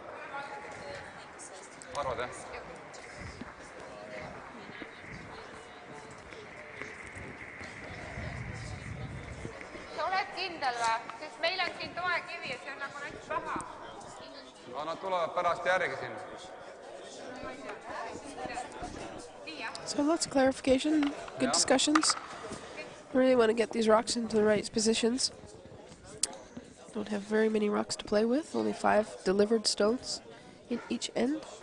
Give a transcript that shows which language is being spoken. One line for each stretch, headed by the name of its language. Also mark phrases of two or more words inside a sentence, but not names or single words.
Estonian: Arvad, jah? Sa oled kindel või? Sest meil on siin toekivi ja see on nagu näiteks paha. Aga nad tulevad pärast järgi siin.
English: So lots of clarification, good discussions. Really want to get these rocks into the right positions. Don't have very many rocks to play with, only 5 delivered stones in each end.